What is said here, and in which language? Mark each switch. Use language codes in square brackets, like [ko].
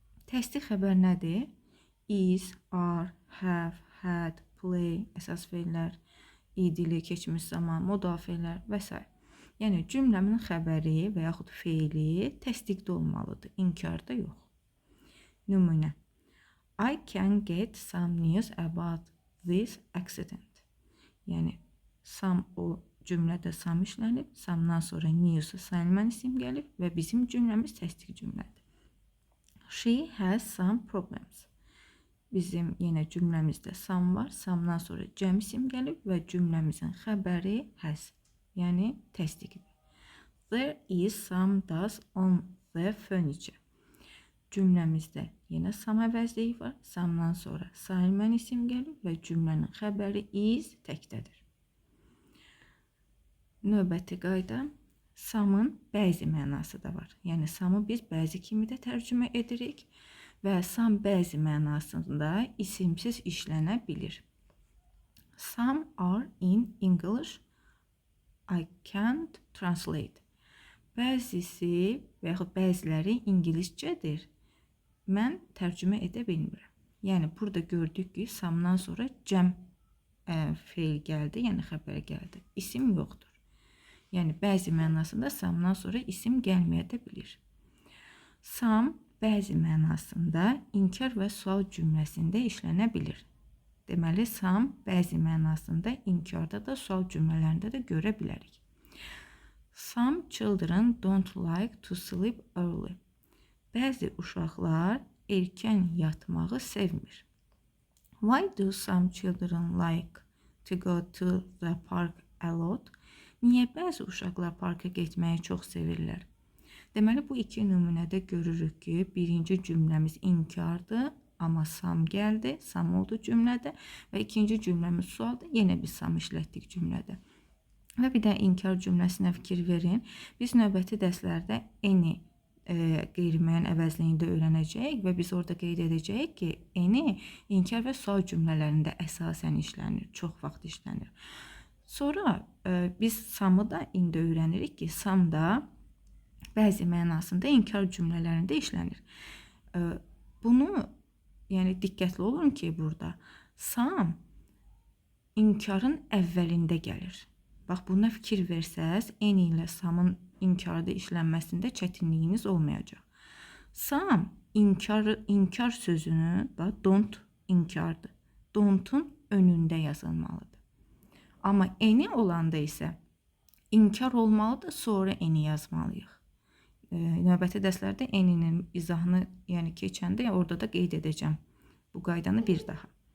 [az] Təsdiq xəbər nədir? Is, are, have, had, play, əsas fe'llər, idili, keçmiş zaman, müdafiələr və s. Yəni cümləmin xəbəri və yaxud feili təsdiqdə olmalıdır, inkarda yox. Nümunə. [en] I can get some news about this accident. [az] Yəni some o cümlədə sam işlənib, samdan sonra news sayılmayan isim gəlib və bizim cümləmiz təsdiq cümlədir. [en] She has some problems. [az] Bizim yenə cümləmizdə sam var, samdan sonra cəm isim gəlib və cümləmizin xəbəri has, yəni təsdiqdir. [en] There is some dust on the furniture. [az] Cümləmizdə yenə sam əvəzliyi var, samdan sonra sayılmayan isim gəlib və cümlənin xəbəri is təkdədir. Növbəti qayda, samın bəzi mənası da var. Yəni samı biz bəzi kimi də tərcümə edirik və sam bəzi mənasında isimsiz işlənə bilir. [en] Some are in English, I can't translate. [az] Bəzisi və yaxud bəziləri ingiliscədir, mən tərcümə edə bilmirəm. Yəni burada gördük ki, samdan sonra cəm feil gəldi, yəni xəbər gəldi. İsim yoxdur. Yəni bəzi mənasında samdan sonra isim gəlməyə də bilir. Sam bəzi mənasında inkar və sual cümləsində işlənə bilir. Deməli, sam bəzi mənasında inkarda da, sual cümlələrində də görə bilərik. [en] Some children don't like to sleep early. [az] Bəzi uşaqlar erkən yatmağı sevmir. [en] Why do some children like to go to the park a lot? [az] Niyə bəzi uşaqlar parka getməyi çox sevirlər? Deməli, bu iki nümunədə görürük ki, birinci cümləmiz inkardır, amma sam gəldi, sam oldu cümlədə və ikinci cümləmiz sualdır, yenə biz sam işlətdik cümlədə. Və bir də inkar cümləsinə fikir verin. Biz növbəti dərslərdə any qeyri-müəyyən əvəzliyində öyrənəcəyik və biz orada qeyd edəcəyik ki, any inkar və sual cümlələrində əsasən işlənir, çox vaxt işlənir. Sonra biz samı da indi öyrənirik ki, sam da bəzi mənasında inkar cümlələrində işlənir. Bunu yəni diqqətli olun ki, burada sam inkarın əvvəlində gəlir. Bax, buna fikir versəz, any ilə samın inkarda işlənməsində çətinliyiniz olmayacaq. Sam inkar sözünü, bax, don't inkardır. Don't-un önündə yazılmalıdır. Amma any olanda isə inkar olmalıdır, sonra any yazmalıyıq. Növbəti dərslərdə any'nin izahını keçəndə orada da qeyd edəcəm bu qaydanı bir daha.